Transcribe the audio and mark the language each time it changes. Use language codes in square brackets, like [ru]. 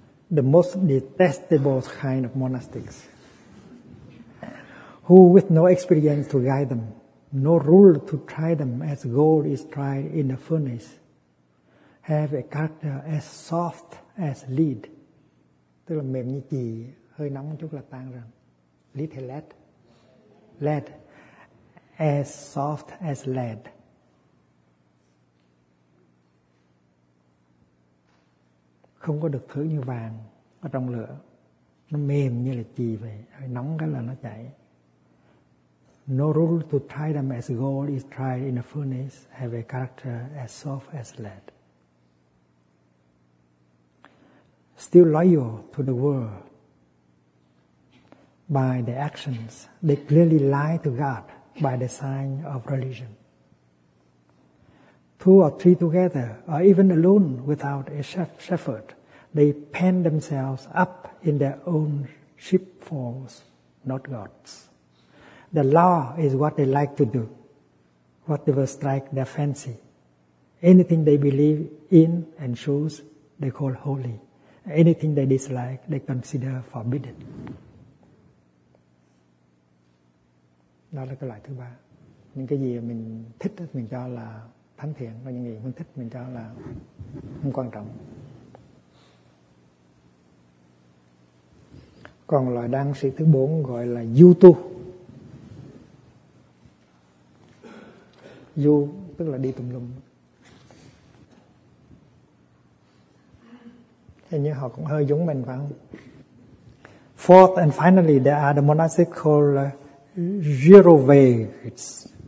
[en] The most detestable kind of monastics. Who with no experience to guide them, no rule to try them as gold is tried in a furnace, have a character as soft as lead. [vi] Tức là mềm như chì, hơi nóng chút là tan rồi. [en] Lead hay lead? Lead. As soft as lead. [vi] Không có được thứ như vàng ở trong lửa. Nó mềm như là chì vậy, hơi nóng cái là nó chảy. [en] No rule to try them as gold is tried in a furnace, have a character as soft as lead. Still loyal to the world. By their actions, they clearly lie to God by the sign of religion. Two or three together, or even alone without a shepherd, they pen themselves up in their own sheepfolds, not God's. The law is what they like to do, whatever strike their fancy. Anything they believe in and choose, they call holy. Anything they dislike, they consider forbidden. [vi] Đó là cái loại thứ ba. Những cái gì mình thích mình cho là thánh thiện, và những gì không thích mình cho là không quan trọng. Còn loại đăng sĩ thứ bốn gọi là du tu. Du tức là đi tùm lum. Hình như họ cũng hơi giống mình phải không? [en] Fourth and finally, there are the monastic called Girovaghs.